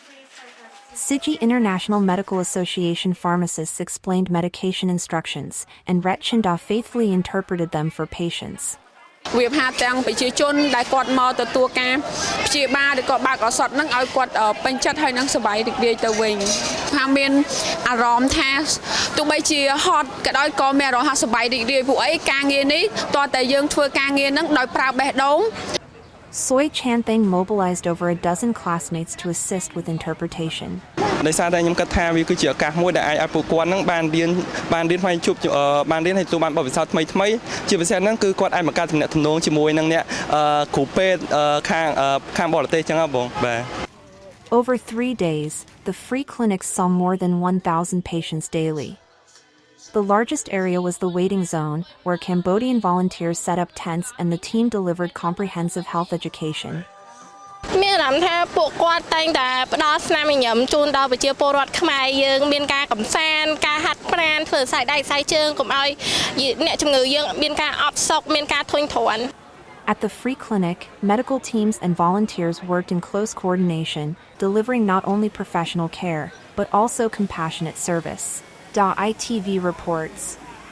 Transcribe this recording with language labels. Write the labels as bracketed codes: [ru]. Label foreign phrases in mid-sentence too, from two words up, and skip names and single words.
[en] Sigi International Medical Association pharmacists explained medication instructions, and Rhett Chinda faithfully interpreted them for patients. [km] វាផាទាំងប្រជាជនដែលគាត់មកទទួលការព្យាបាលឬក៏បើកឱសថនឹងឲ្យគាត់ពេញចិត្តហើយនឹងសប្បាយរីករាយទៅវិញថាមានអារម្មណ៍ថាទោះបីជាហត់ក៏ដោយក៏មានអារម្មណ៍ថាសប្បាយរីករាយពួកអីការងារនេះតើតែយើងធ្វើការងារនឹងដោយប្រើបេះដូង [en] Soy Chanthang mobilized over a dozen classmates to assist with interpretation. [km] ដោយសារតែខ្ញុំគិតថាវាគឺជាឱកាសមួយដែលអាចឲ្យពួកគាត់នឹងបានរៀនផ្នែកជួបបានរៀនឲ្យទទួលបានបទពិសោធន៍ថ្មីជាពិសេសហ្នឹងគឺគាត់អាចបង្កើតទំនាក់ទំនងជាមួយនឹងអ្នកគ្រូពេទ្យខាងបរទេសចឹងហ៎បងបាទ [en] Over 3 days, the free clinics saw more than 1,000 patients daily. The largest area was the waiting zone, where Cambodian volunteers set up tents and the team delivered comprehensive health education. [km] មានអារម្មណ៍ថាពួកគាត់តែងតែផ្ដល់ស្នាមញញឹមជូនដល់ប្រជាពលរដ្ឋខ្មែរយើងមានការកំសាន្តការហាត់ប្រាណធ្វើខ្សែដៃខ្សែជើងកុំឲ្យអ្នកជំងឺយើងមានការអបសុកមានការធុញទ្រាន់ [en] At the free clinic, medical teams and volunteers worked in close coordination, delivering not only professional care, but also compassionate service. ITV reports.